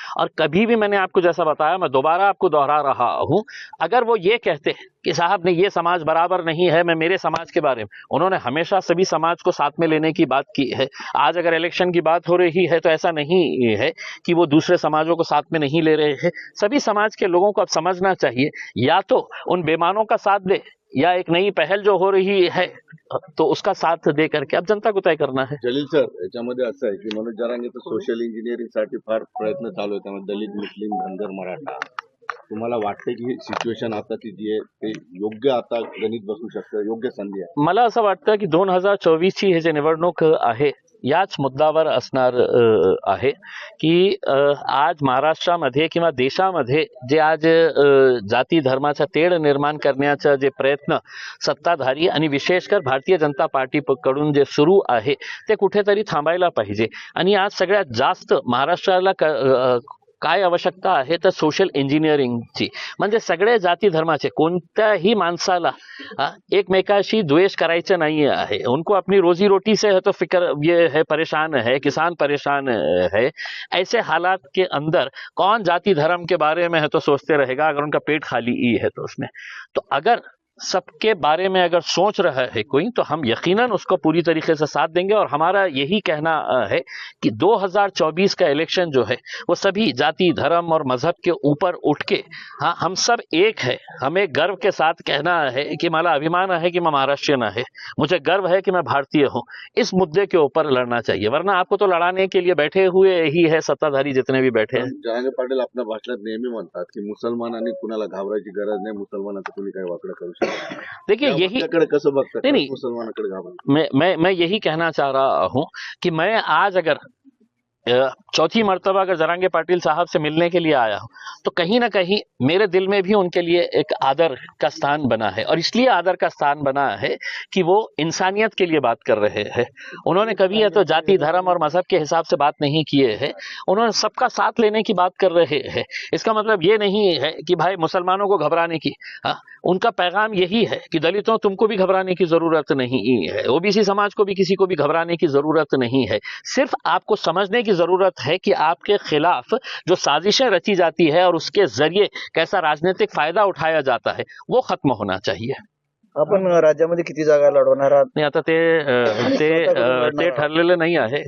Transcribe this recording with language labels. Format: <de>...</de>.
<hi>और कभी भी मैंने आपको जैसा बताया, मैं दोबारा आपको दोहरा रहा हूं, अगर वो ये कहते कि साहब ने ये समाज बराबर नहीं है, मैं मेरे समाज के बारे में, उन्होंने हमेशा सभी समाज को साथ में लेने की बात की है। आज अगर इलेक्शन की बात हो रही है तो ऐसा नहीं है कि वो दूसरे समाजों को साथ में नहीं ले रहे हैं। सभी समाज के लोगों को अब समझना चाहिए, या तो उन बेमानों का साथ दे, या एक नई पहल जो हो रही है तो उसका साथ दे करके अब जनता को तय करना है।</hi> <mr>जलील सर, याच्यामध्ये असं आहे की मनोज जरांगेचं सोशल इंजिनिअरिंग साठी फार प्रयत्न चालू आहे, त्यामध्ये दलित, मुस्लिम, धनगर, मराठा. तुम्हाला वाटते की सिच्युएशन आताची जी आहे ते योग्य आता गणित बसू शकतं, योग्य संधी आहे? मला असं वाटतं की 2024 ची हे जे निवडणूक आहे याच मुद्द्यावर असणार आहे की आज महाराष्ट्रामध्ये किंवा देशामध्ये जे आज जाती धर्माचा तेढ निर्माण करण्याचा जे प्रयत्न सत्ताधारी आणि विशेषकर भारतीय जनता पार्टी कडून जे सुरू आहे ते कुठेतरी थांबायला पाहिजे। आणि आज सगळ्यात जास्त महाराष्ट्राला काय आवश्यकता आहे तर सोशल इंजिनिअरिंगची, म्हणजे सगळे जाती धर्माचे कोणत्याही माणसाला एकमेकाशी द्वेष करायचं</mr> <hi>नहीं है, उनको अपनी रोजी रोटी से है तो फिक्र ये है, परेशान है, किसान परेशान है। ऐसे हालात के अंदर कौन जाति धर्म के बारे में है तो सोचते रहेगा, अगर उनका पेट खाली ही है तो उसमें। तो अगर सबके बारे में अगर सोच रहा है कोई तो हम यकीनन उसको पूरी तरीके से साथ देंगे। और हमारा यही कहना है कि 2024 का इलेक्शन जो है वो सभी जाति धर्म और मजहब के ऊपर उठ के, हाँ हम सब एक है। हमें गर्व के साथ कहना है कि</hi> <mr>मला अभिमान</mr> <hi>है कि मैं महाराष्ट्रीयन है, मुझे गर्व है कि मैं भारतीय हूँ। इस मुद्दे के ऊपर लड़ना चाहिए, वरना आपको तो लड़ाने के लिए बैठे हुए ही है सत्ताधारी जितने भी बैठे हैं।</hi> <mr>जरांगे पाटील आपल्या भाषणात नेहमी म्हणतात की मुसलमानांनी कुणाला घाबरायची गरज नाही, मुसलमानाचं कुणी काही वाकडं करू शकत नाही.</mr> <hi>देखिए</hi> <mr>या</mr> <hi>यही</hi> <mr>वाक्याकडे कसं बघतात?</mr> <hi>नहीं, नहीं.</hi> <mr>मुसलमानाकडे घाबरतात.</mr> <hi>मैं यही कहना चाह रहा हूं कि मैं आज अगर चौथी मर्तबा अगर जरांगे पाटिल साहब से मिलने के लिए आया हूं तो कहीं ना कहीं मेरे दिल में भी उनके लिए एक आदर का स्थान बना है। और इसलिए आदर का स्थान बना है कि वो इंसानियत के लिए बात कर रहे हैं। उन्होंने कभी तो जाति धर्म और मजहब के हिसाब से बात नहीं किए हैं, उन्होंने सबका साथ लेने की बात कर रहे हैं। इसका मतलब ये नहीं है कि भाई मुसलमानों को घबराने की, उनका पैगाम यही है कि दलितों तुमको भी घबराने की जरूरत नहीं है, ओबीसी समाज को भी किसी को भी घबराने की जरूरत नहीं है। सिर्फ आपको समझने की जरूरत है कि आपके खिलाफ जो साजिशें रची जाती है और उसके जरिए कैसा राजनीतिक फायदा उठाया जाता है वो खत्म होना चाहिए।</hi> <mr>आपण राज्यामध्ये किती जागा लढवणार आहात? नाही आता ते ठरलेलं नाही आहे।</mr>